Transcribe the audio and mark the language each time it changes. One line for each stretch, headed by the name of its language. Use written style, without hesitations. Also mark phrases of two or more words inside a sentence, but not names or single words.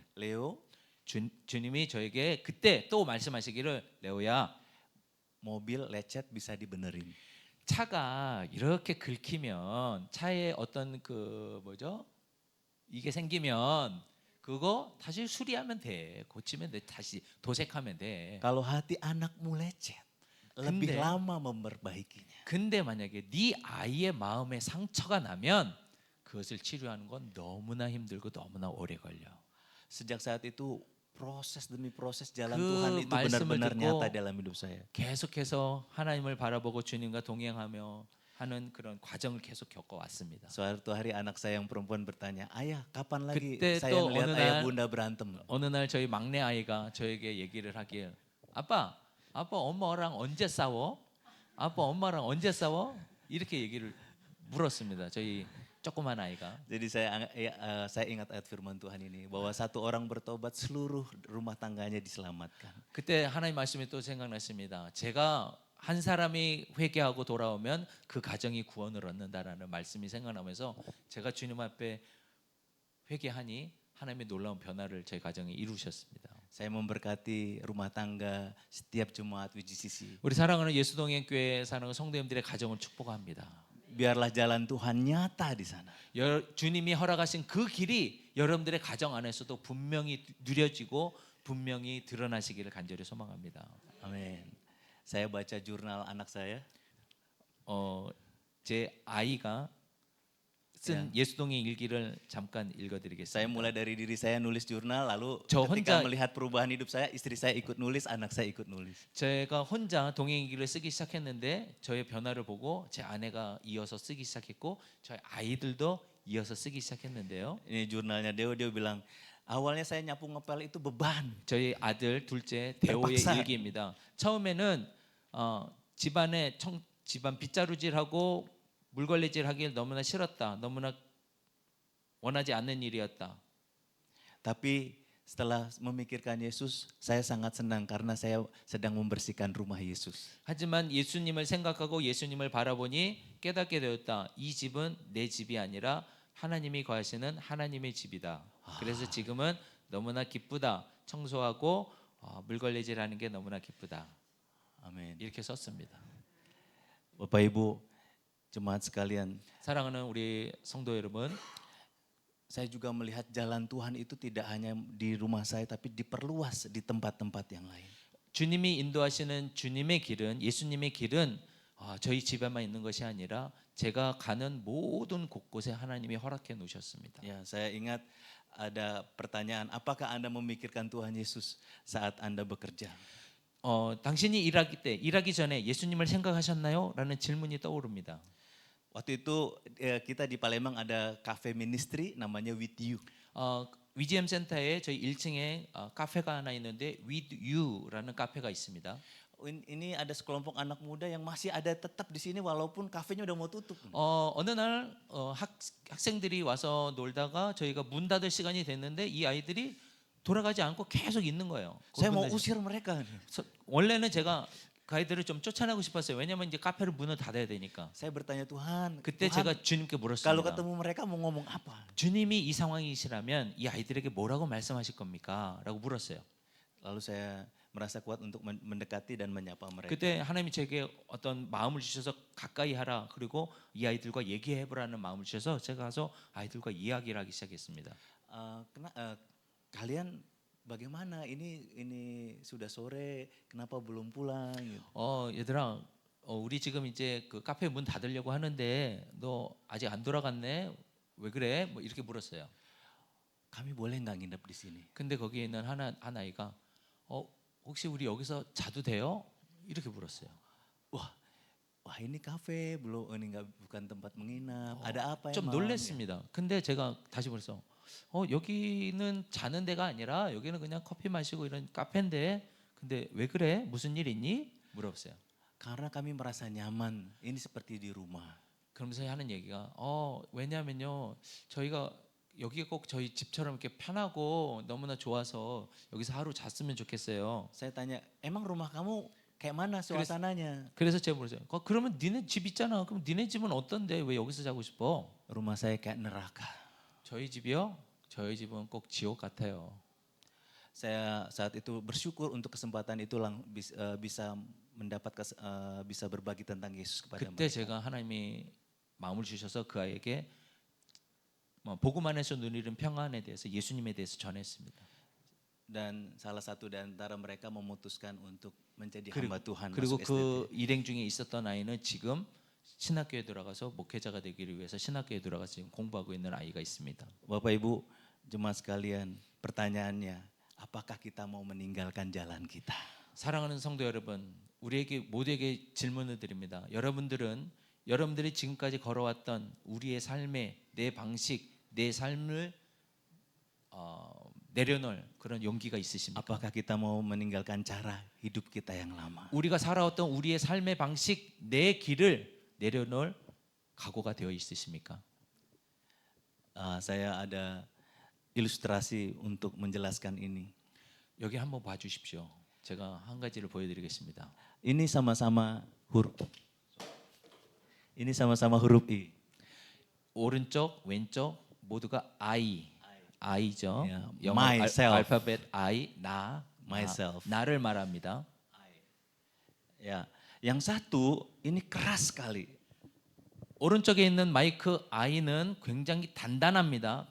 Korean: Leo, 주님이 저에게 그때 또 말씀하시기를, 레오야,
Indonesian: mobil lecet bisa dibenerin.
Korean: 차가 이렇게 긁히면 차에 어떤 그 뭐죠? 이게 생기면 그거 다시 수리하면 돼. 고치면 돼. 다시 도색하면 돼.
Indonesian: Kalau hati anakmu lecet, lebih
Korean: 근데-
Indonesian: lama memperbaikinya.
Korean: 근데 만약에 네 아이의 마음에 상처가 나면 그것을 치료하는 건 너무나 힘들고 너무나 오래 걸려.
Indonesian: Sejak saat itu proses demi proses jalan
Korean: 그
Indonesian: Tuhan itu
Korean: 말씀을
Indonesian: benar-benar
Korean: 듣고
Indonesian: nyata dalam hidup saya.
Korean: 계속해서 하나님을 바라보고 주님과 동행하며 하는 그런 과정을 계속 겪어왔습니다.
Indonesian: Suatu hari anak saya yang perempuan bertanya, ayah kapan lagi
Korean: 그때
Indonesian: saya
Korean: 또
Indonesian: melihat
Korean: 어느
Indonesian: ayah
Korean: 날-
Indonesian: bunda berantem?
Korean: 어느 날 저희 막내 아이가 저에게 얘기를 하길, 아빠 엄마랑 언제 싸워? 아빠 엄마랑 언제 싸워? 이렇게 얘기를 물었습니다. 저희 조그만 아이가.
Indonesian: Jadi saya ingat ayat firman Tuhan ini bahwa satu orang bertobat seluruh rumah tangganya diselamatkan.
Korean: 그때 하나님 말씀이 또 생각났습니다. 제가 한 사람이 회개하고 돌아오면 그 가정이 구원을 얻는다라는 말씀이 생각나면서 제가 주님 앞에 회개하니 하나님의 놀라운 변화를 저희 가정에 이루셨습니다.
Indonesian: Saya memberkati rumah tangga setiap Jumat WGCC.
Korean: 우리 사랑하는 예수동행교회 사랑하는 성도님들의 가정을 축복합니다.
Indonesian: Biarlah jalan Tuhan nyata di sana.
Korean: 주님이 허락하신 그 길이 여러분들의 가정 안에서도 분명히 누려지고 분명히 드러나시기를 간절히 소망합니다.
Indonesian: Amin. Saya baca jurnal anak saya.
Korean: 제 아이가 쓴 예수동행 일기를 잠깐
Indonesian: Saya
Korean: 읽어드리겠습니다.
Indonesian: mulai dari diri saya nulis jurnal, lalu
Korean: 저
Indonesian: ketika
Korean: 혼자-
Indonesian: melihat perubahan hidup saya, istri saya ikut nulis, anak saya ikut nulis.
Korean: 제가 혼자 동행 일기를 쓰기 시작했는데 저의 변화를 보고 제 아내가 이어서 쓰기 시작했고 저희 아이들도 이어서 쓰기 시작했는데요.
Indonesian: Ini jurnalnya Deo, dia bilang, awalnya saya nyapu ngepel itu beban.
Korean: 저희 아들 둘째 대호의 대박사. 일기입니다. 처음에는 집안 빗자루질하고 물걸레질하기 너무나 싫었다. 너무나 원하지 않는 일이었다.
Indonesian: Tapi setelah memikirkan Yesus, saya sangat senang karena saya sedang membersihkan rumah Yesus.
Korean: 하지만 예수님을 생각하고 예수님을 바라보니 깨닫게 되었다. 이 집은 내 집이 아니라 하나님이 거하시는 하나님의 집이다. 그래서 지금은 너무나 기쁘다. 청소하고 물걸레질하는 게 너무나 기쁘다.
Indonesian: Amin.
Korean: 이렇게 썼습니다.
Indonesian: Bapak Ibu, jemaat sekalian,
Korean: 사랑하는 우리 성도 여러분,
Indonesian: saya juga melihat jalan Tuhan itu tidak hanya di rumah saya, tapi diperluas di tempat-tempat yang lain.
Korean: 주님이 인도하시는 주님의 길은, 예수님의 길은 저희 집에만 있는 것이 아니라 제가 가는 모든 곳곳에 하나님이 허락해 놓으셨습니다.
Indonesian: Ya, saya ingat ada pertanyaan, apakah Anda memikirkan Tuhan Yesus saat Anda bekerja?
Korean: 당신이 일하기 전에 예수님을 생각하셨나요? 라는 질문이 떠오릅니다.
Indonesian: Waktu itu kita di Palembang ada
English: cafe ministry
Indonesian: namanya With You.
Korean: 위지엠 센터에 저희 1층에 카페가 하나 있는데 With You라는 카페가 있습니다.
Indonesian: Ini ada sekelompok anak muda yang masih ada tetap di sini walaupun kafenya udah mau tutup.
Korean: 어느 날 학생들이 와서 놀다가 저희가 문 닫을 시간이 됐는데 이 아이들이 돌아가지 않고 계속 있는 거예요.
Indonesian: Saya mau usir mereka.
Korean: 원래는 제가 그 아이들을 좀 쫓아내고 싶었어요. 왜냐면 이제 카페를 문을 닫아야 되니까.
Indonesian: Saya bertanya Tuhan,
Korean: 그때
Indonesian: Tuhan,
Korean: 제가 주님께
Indonesian: kalau
Korean: 물었습니다.
Indonesian: ketemu mereka mau ngomong apa?
Korean: 주님이 이 상황이시라면 이 아이들에게 뭐라고 말씀하실 겁니까? 라고 물었어요.
Indonesian: Lalu saya merasa kuat untuk mendekati dan menyapa mereka.
Korean: 그때 하나님이 제게 어떤 마음을 주셔서 가까이 하라. 그리고 이 아이들과 얘기해보라는 마음을 주셔서 제가 가서 아이들과 이야기를 하기 시작했습니다.
Indonesian: Kalian bagaimana? Ini sudah sore, kenapa belum pulang? Gitu.
Korean: 얘들아, 우리 지금 이제 그 카페 문 닫으려고 하는데 너 아직 안 돌아갔네? 왜 그래? 뭐 이렇게 물었어요.
Indonesian: Kami boleh nggak nginep di sini?
Korean: 근데 거기에 있는 한 아이가 혹시 우리 여기서 자도 돼요? 이렇게 물었어요.
Indonesian: Wah ini kafe belum, ini bukan tempat menginap. Ada apa
Korean: 좀
Indonesian: emang?
Korean: 놀랬습니다. 근데 제가 다시 물었어. 여기는 자는 데가 아니라 여기는 그냥 커피 마시고 이런 카페인데 근데 왜 그래? 무슨 일 있니? 물어봤어요.
Indonesian: Karena kami merasa nyaman. Ini seperti di rumah.
Korean: 그러면서 하는 얘기가 왜냐면요 저희가 여기가 꼭 저희 집처럼 이렇게 편하고 너무나 좋아서 여기서 하루 잤으면 좋겠어요.
Indonesian: Saya tanya, emang rumah kamu kayak mana suasananya?
Korean: 그래서 제가 물었어요. 그러면 니네 집 있잖아. 그럼 니네 집은 어떤데 왜 여기서 자고 싶어?
Indonesian: Rumah saya kayak neraka.
Korean: 저희 집이요? 저희 집은 꼭 지옥 같아요.
Indonesian: Saya saat itu bersyukur untuk kesempatan itu bisa mendapat bisa berbagi tentang Yesus kepada
Korean: 그때
Indonesian: mereka.
Korean: 제가 하나님이 마음을 주셔서 그 아이에게 복음 안에서 누리는 평안에 대해서 예수님에 대해서 전했습니다.
Indonesian: Dan salah satu di antara mereka memutuskan untuk menjadi hamba Tuhan
Korean: 그리고
Indonesian: masuk
Korean: 그
Indonesian: SDT.
Korean: 일행 중에 있었던 아이는 지금 신학교에 들어가서 목회자가 되기를 위해서 신학교에 들어가서 지금 공부하고 있는 아이가 있습니다.
Indonesian: Bapak Ibu, jemaat sekalian, pertanyaannya, apakah kita mau meninggalkan jalan kita?
Korean: 사랑하는 성도 여러분, 우리에게 모두에게 질문을 드립니다. 여러분들이 지금까지 걸어왔던 우리의 삶의 내 방식, 내 삶을 내려놓을 그런 용기가 있으십니까?
Indonesian: Apakah kita mau meninggalkan cara hidup kita yang lama?
Korean: 우리가 살아왔던 우리의 삶의 방식, 내 길을 내려놓을 각오가 되어 있으십니까?
Indonesian: Saya ada ilustrasi untuk menjelaskan ini.
Korean: 여기 한번 봐주십시오. 제가 한 가지를 보여드리겠습니다.
Indonesian: Ini sama-sama huruf I.
Korean: 오른쪽, 왼쪽 모두가 I죠.
English: Yeah,
Korean: 영어
English: myself.
Korean: 알파벳 I, 나,
English: Myself.
Korean: 나를 말합니다.
Indonesian: Ya, yang satu ini keras sekali.
Korean: 오른쪽에 있는 마이크 I는 굉장히 단단합니다.